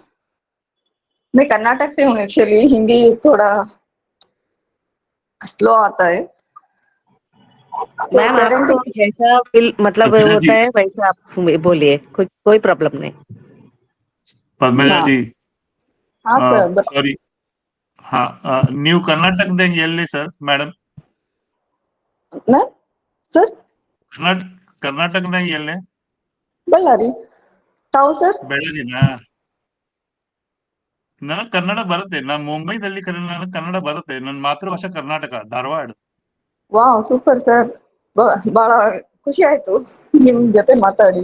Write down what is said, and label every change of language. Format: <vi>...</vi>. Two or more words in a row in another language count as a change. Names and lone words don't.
<hi>मैं कर्नाटक से हूँ एक्चुअली, हिंदी थोड़ा स्लो आता है। तो मैम आपको पेरेंटिंग, जैसा फील मतलब पद्मजा होता जी, है वैसा आप बोलिए, कुछ कोई प्रॉब्लम नहीं। पद्मजा हाँ जी, हाँ सर। सॉरी, हाँ, न्यू कर्नाटक देंगे</hi> <kn>ಎಲ್ಲಿ ಸರ್ ಮೇಡಮ್?</kn> <hi>मैं सर</hi> <kn>ಕರ್ನಾಟಕದಾಗ ಎಲ್ಲೇ? ಬಳ್ಳಾರಿ ತಾವು ಸರ್? ಬೆಳಗಿನಾ? ನನಗೆ ಕನ್ನಡ ಬರುತ್ತೆ, ನಾನು ಮುಂಬೈದಲ್ಲಿ ನನಗೆ ಕನ್ನಡ ಬರುತ್ತೆ, ನನ್ನ ಮಾತೃಭಾಷೆ ಕರ್ನಾಟಕ, ಧಾರವಾಡ.</kn> <en>wow super sir,</en> <kn>ಬಹಳ ಖುಷಿ ಆಯ್ತು ನಿಮ್ ಜೊತೆ ಮಾತಾಡಿ.</kn>